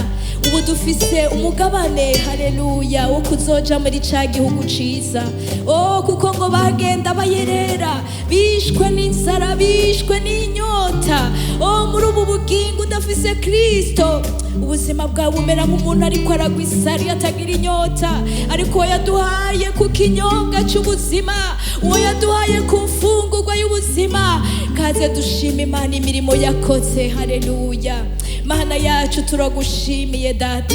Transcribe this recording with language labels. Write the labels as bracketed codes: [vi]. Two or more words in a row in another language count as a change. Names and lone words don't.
[rn] Ubu dufise umugabane, haleluya, wo kuzoja muri ca gihugu ciza. Kuko ngo bagenda bayerera, bishwe n'inzara, bishwe n'inyota. Muri ubu bugingo udafise Kristo, ubuzima bwawe bumera nk'umuntu ariko aragwa isari atagira inyota. Ariko yaduhaye ku kinyobwa cy'ubuzima, uwo yaduhaye ku mfungurwa y'ubuzima. Kaze dushima Imana imirimo yakoze. Haleluya. Mana yacu turagushimiye data.